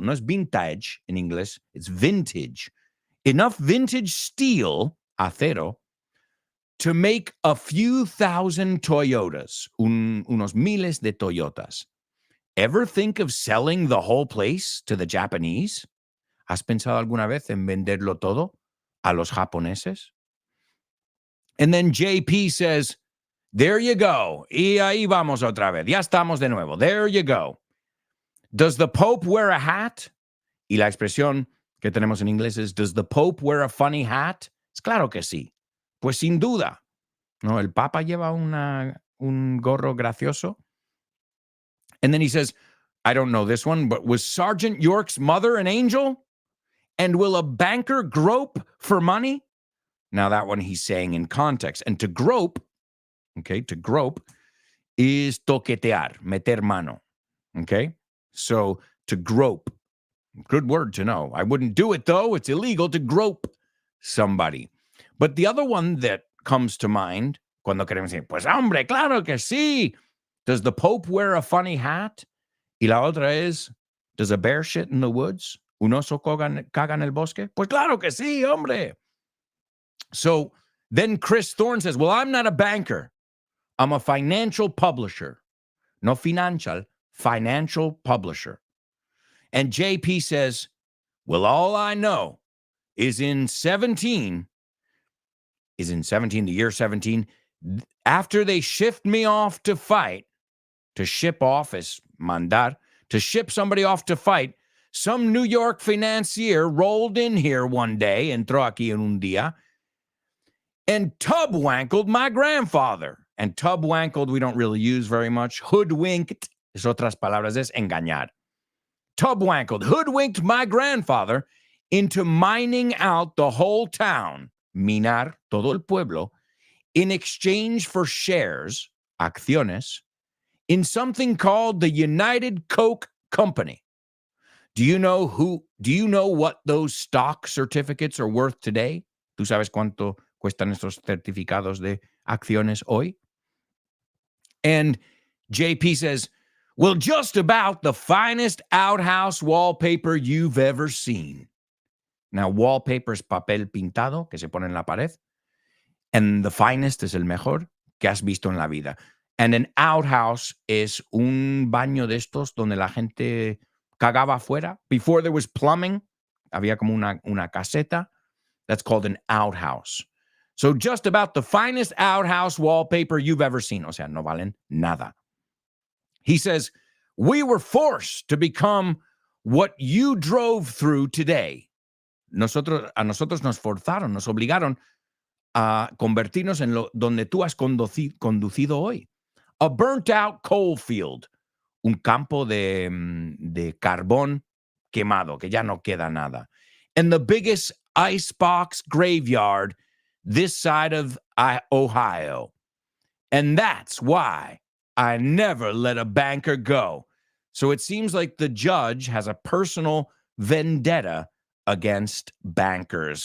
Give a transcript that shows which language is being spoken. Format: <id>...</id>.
<es>No es</es> <en>vintage in English. It's vintage. Enough vintage steel, acero, to make a few thousand Toyotas.</en> <es>Unos miles de Toyotas.</es> <en>Ever think of selling the whole place to the Japanese?</en> <es>¿Has pensado alguna vez en venderlo todo a los japoneses?</es> <en>And then JP says, There you go.</en> <es>Y ahí vamos otra vez. Ya estamos de nuevo. There you go.</es> <en>Does the Pope wear a hat?</en> <es>Y la expresión que tenemos en inglés es,</es> <en>does the Pope wear a funny hat?</en> <es>Es claro que sí. Pues sin duda. No, el Papa lleva un gorro gracioso.</es> <en>And then he says, I don't know this one, but was Sergeant York's mother an angel? And will a banker grope for money? Now that one he's saying in context. And to grope, okay, to grope is toquetear,</en> <es>meter mano.</es> <en>Okay? So to grope, good word to know. I wouldn't do it though. It's illegal to grope somebody. But the other one that comes to mind,</en> <es>cuando queremos decir, pues hombre, claro que sí.</es> <en>Does the Pope wear a funny hat?</en> <es>Y la otra es,</es> <en>does a bear shit in the woods?</en> <es>¿Un oso caga en el bosque? Pues claro que sí, hombre.</es> <en>So then Chris Thorne says, well, I'm not a banker. I'm a financial publisher. No financial, financial publisher. And JP says, well, all I know is in the year 17, after they shipped me off to fight, to ship off is mandar, to ship somebody off to fight, some New York financier rolled in here one day,</en> <es>entró aquí en un día,</es> <en>and tubwankled my grandfather. And tubwankled we don't really use very much.</en> <es>Hoodwinked, es otras palabras, es engañar.</es> <en>Hoodwinked my grandfather into mining out the whole town,</en> <es>minar todo el pueblo,</es> <en>in exchange for shares, acciones, in something called the United Coke Company. Do you know what those stock certificates are worth today?</en> <es>¿Tú sabes cuánto cuestan estos certificados de acciones hoy?</es> <en>And JP says, well, just about the finest outhouse wallpaper you've ever seen.</en> <es>Now, wallpaper es papel pintado que se pone en la pared.</es> <en>And the finest</en> <es>es el mejor que has visto en la vida.</es> <en>And an outhouse</en> <es>es un baño de estos donde la gente cagaba afuera.</es> <en>Before there was plumbing,</en> <es>había como una caseta.</es> <en>That's called an outhouse. So just about the finest outhouse wallpaper you've ever seen.</en> <es>O sea, no valen nada.</es> <en>He says, we were forced to become what you drove through today.</en> <es>A nosotros nos forzaron, nos obligaron a convertirnos en lo donde tú has conducido hoy.</es> <en>A burnt-out coal field,</en> <es>un campo de carbón quemado, que ya no queda nada.</es> <en>And the biggest icebox graveyard this side of Ohio. And that's why I never let a banker go. So it seems like the judge has a personal vendetta against bankers.</en>